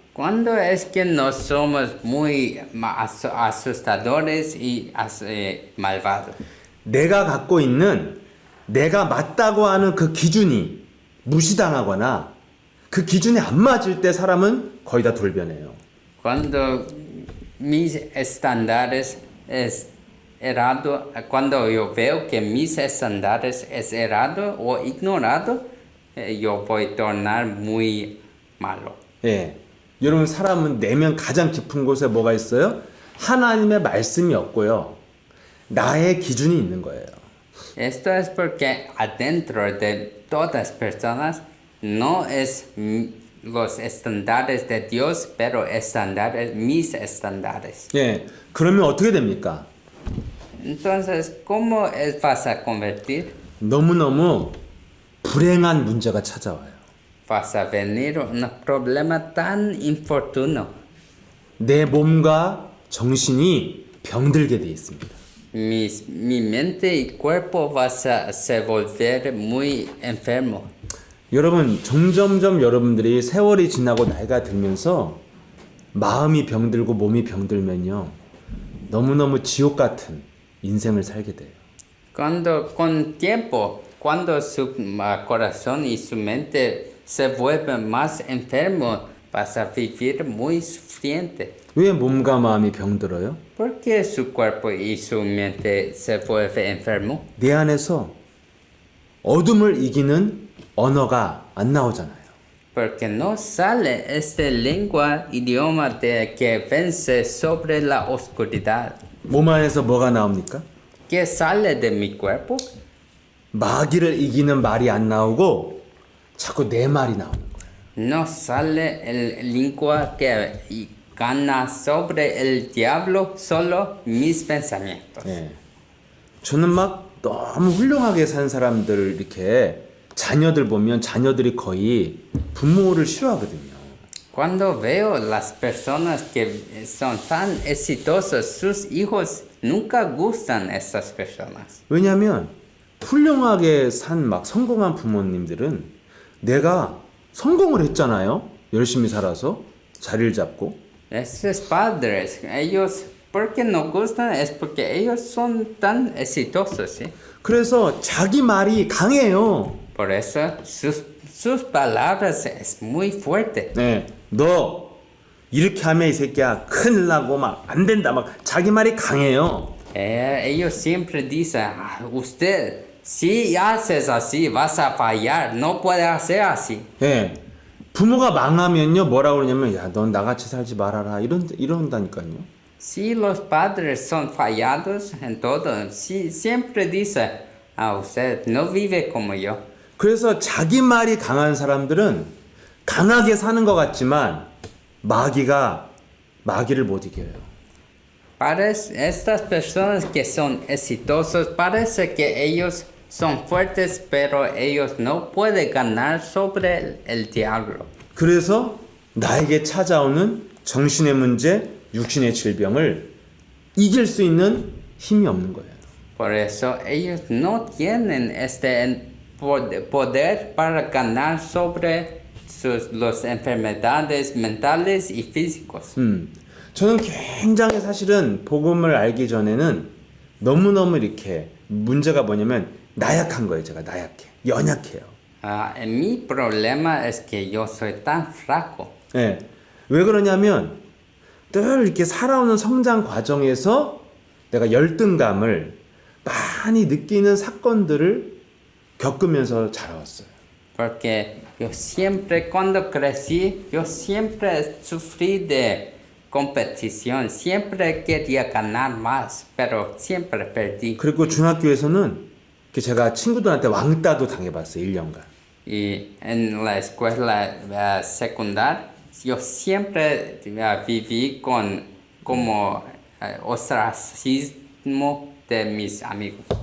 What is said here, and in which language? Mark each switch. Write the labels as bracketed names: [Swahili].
[Spanish] Cuando es que no somos muy asustadores y malvados. [Korean] 내가 갖고 있는 내가 맞다고 하는 그 기준이 무시당하거나 그 기준이 안 맞을 때 사람은 거의 다 돌변해요. [Spanish] Cuando mis estándares es errado, cuando yo veo que mis estándares es errado o ignorado, yo voy a tornar muy malo. [Korean] 예. 여러분 사람은 내면 가장 깊은 곳에 뭐가 있어요? 하나님의 말씀이 없고요. 나의 기준이 있는 거예요. [Spanish] Esto es porque adentro de todas personas no es los estándares de Dios, pero estándares, mis estándares. [Korean] 예. 그러면 어떻게 됩니까? [Spanish] Entonces, ¿cómo vas a convertir? [Korean] 너무너무 불행한 문제가 찾아와요. [Spanish] Vas a venir un problema tan infortuno. [Korean] 내 몸과 정신이 병들게 돼 있습니다. [Spanish] Mi mente y cuerpo vas a se volver muy enfermo. [Korean] 여러분 점점점 여러분들이 세월이 지나고 나이가 들면서 마음이 병들고 몸이 병들면요 너무너무 지옥 같은 인생을 살게 돼요. [Spanish] Cuando con tiempo, cuando su corazón y su mente se vuelven más enfermos, vas a vivir muy sufriente. [Korean] 왜 몸과 마음이 병들어요? [Spanish] ¿Por qué su cuerpo y su mente se vuelve enfermo? [Korean] 내 안에서 어둠을 이기는 언어가 안 나오잖아요. [Spanish] Porque no sale esta lengua, idioma de que vence sobre la oscuridad. [Korean] 몸 안에서 뭐가 나옵니까? [Spanish] ¿Qué sale de mi cuerpo? [Korean] 마귀를 이기는 말이 안 나오고 자꾸 내 말이 나오는 거예요. [Spanish] No sale el lengua que gana sobre el diablo, solo mis pensamientos. [Korean] 예. 저는 막 너무 훌륭하게 산 사람들 이렇게 자녀들 보면 자녀들이 거의 부모를 싫어하거든요. [Spanish] Cuando veo las personas que son tan exitosos, sus hijos nunca gustan esas personas. [Korean] 왜냐하면 훌륭하게 산 막 성공한 부모님들은 내가 성공을 했잖아요. 열심히 살아서 자리를 잡고. [Spanish] Esos padres, ellos, ¿por qué no gustan? Es porque ellos son tan exitosos, ¿sí? [Korean] 그래서 자기 말이 강해요. [Spanish] Por eso sus palabras es muy fuerte. [Korean] 네, 너 이렇게 하면 이 새끼야 큰일 나고 막 안 된다 막 자기 말이 강해요. [Spanish] Ellos siempre dicen, usted, si haces así, vas a fallar, no puede hacer así. [Korean] 예. 부모가 망하면요 뭐라 그러냐면 야, 넌 나같이 살지 말아라 이런다니까요. [Spanish] Si los padres son fallados en todo, si siempre dice, usted no vive como yo. [Korean] 그래서 자기 말이 강한 사람들은 강하게 사는 것 같지만 마귀를 못 이겨요. [Spanish] Para estas personas que son exitosos, parece que ellos son fuertes, pero ellos no pueden ganar sobre el diablo. [Korean] 그래서 나에게 찾아오는 정신의 문제, 육신의 질병을 이길 수 있는 힘이 없는 거예요. [Spanish] Por eso ellos no tienen este poder para ganar sobre las enfermedades mentales y físicos. [Korean] 저는 굉장히 사실은 복음을 알기 전에는 너무너무 이렇게 문제가 뭐냐면 나약한 거예요. 제가 나약해. 연약해요. [Spanish] Mi problema es que yo soy tan flaco. [Korean] 예. 왜 그러냐면 늘 이렇게 살아오는 성장 과정에서 내가 열등감을 많이 느끼는 사건들을 겪으면서 자라왔어요. [Spanish] Porque yo siempre, cuando crecí, yo siempre sufrí de competición. Siempre quería ganar más, pero siempre perdí. [Korean] 그리고 중학교에서는 제가 친구들한테 왕따도 당해봤어요. 1년간. [Spanish] Y en la escuela secundaria, yo siempre viví como ostracismo de mis amigos.